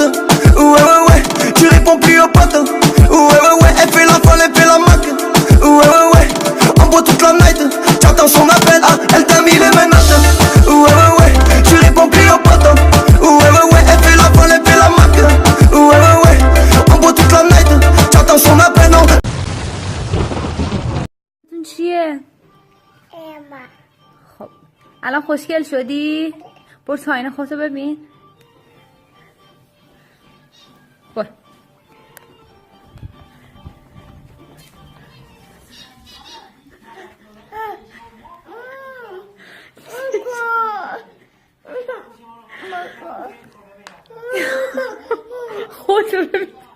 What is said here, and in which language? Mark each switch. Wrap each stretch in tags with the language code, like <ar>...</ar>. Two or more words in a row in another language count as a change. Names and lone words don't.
<fr>Ouais, ouais, ouais, tu réponds plus aux potes. Ouais, ouais, ouais, elle fait la folle, elle fait la maque. Ouais, ouais, ouais, on boit toute la night. J'attends son appel, ah, elle t'a mis les menottes. Ouais, ouais, ouais, tu réponds plus aux potes. Ouais, ouais, ouais, elle fait la folle, elle fait la maque. Ouais, ouais, ouais, on boit toute la night. J'attends son appel, non.</fr> <fa>چیه؟ خب الان خوشگل شدی؟ برو تا آینه خودتو ببین. برو. خودتو ببین.</fa>